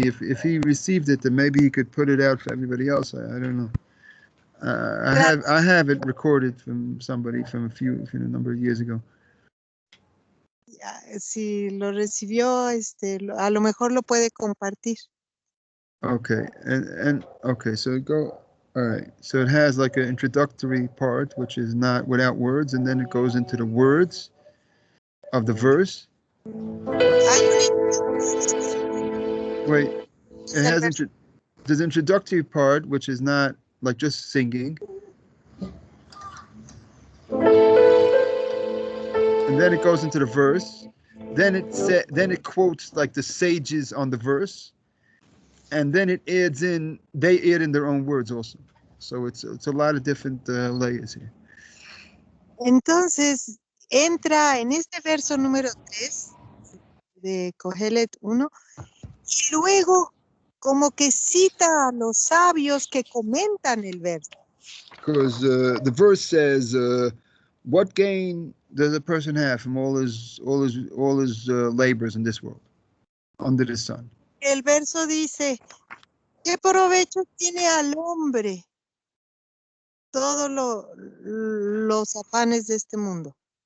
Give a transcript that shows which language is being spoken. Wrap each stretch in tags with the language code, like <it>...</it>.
<en>If he received it, then maybe he could put it out for everybody else. I don't know. I have it recorded from somebody from a number of years ago.</en> <es>Si lo recibió, a lo mejor lo puede compartir.</es> <en>Okay, and okay, so go. All right, so it has like an introductory part, which is not without words, and then it goes into the words of the verse. Wait, it has there's introductory part, which is not like just singing, and then it goes into the verse. Then it quotes like the sages on the verse, and then they add in their own words also. So it's a lot of different layers here.</en> <es>Entonces entra en este verso número 3 de Kohelet 1 y luego como que cita a los sabios que comentan el verso.</es> <en>Because the verse says, "What gain does a person have from all his labors in this world, under the sun?"</en> <es>El verso dice, ¿Qué provecho tiene al hombre todos los afanes de este mundo?</es>